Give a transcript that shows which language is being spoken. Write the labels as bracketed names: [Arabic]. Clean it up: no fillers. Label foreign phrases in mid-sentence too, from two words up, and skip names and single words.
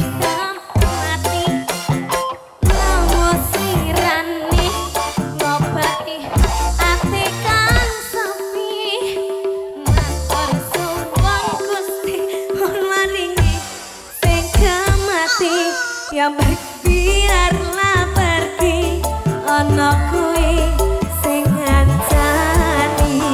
[Javanese] kemati nemu sirane ngobati ati kang sepi matur suwun Gusti pon maringi sing kemati [Indonesian] yang biarlah pergi [Javanese] ono kowe sing ngancani.